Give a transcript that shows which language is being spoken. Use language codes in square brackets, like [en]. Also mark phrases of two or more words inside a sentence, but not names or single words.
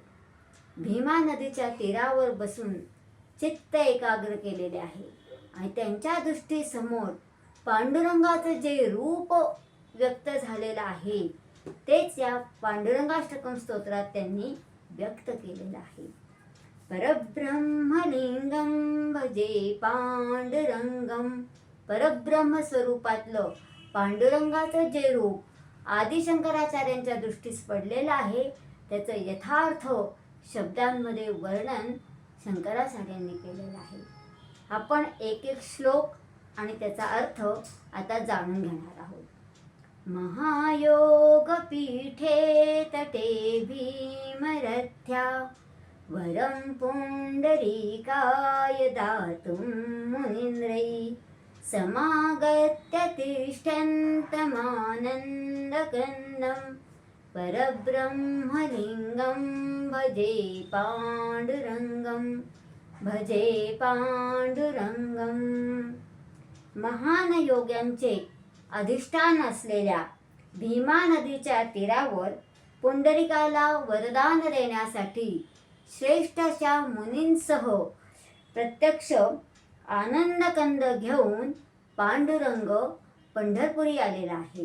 [mr] भीमा नदीच्या तीरावर बसून चित्त एकाग्र केलेले आहे आणि त्यांच्या दृष्टीसमोर पांडुरंगाचं जे रूप व्यक्त झालेलं आहे तेच या पांडुरंगाष्टकम स्तोत्रात त्यांनी व्यक्त केलेलं आहे. [sa] परब्रह्मलिंगम भजे पांडुरंगम. [mr] परब्रह्म स्वरूपातलं पांडुरंगाचं जे रूप आदिशंकराचार्यांच्या दृष्टीस पडलेलं आहे त्याचं यथार्थ शब्दांमध्ये वर्णन शंकराचार्यांनी केलेलं आहे. आपण एक एक श्लोक आणि त्याचा अर्थ आता जाणून घेणार आहोत. [sa] महायोग पीठे तटे भीमरथ्या वरं पुंडरीकाय दातुं मुनीन्द्रै समागत्य तिष्ठन्तमानन्दकन्दं परब्रह्मलिङ्गं भजे पांडुरंगम भजे पांडुरंगम. [mr] महान योग्यांचे अधिष्ठान असलेल्या भीमा नदीच्या तीरावर पुंडरीकाला वरदान देण्यासाठी श्रेष्ठ अशा मुनींसह प्रत्यक्ष आनंदकंद घेऊन पांडुरंग पंढरपुरी आलेला आहे.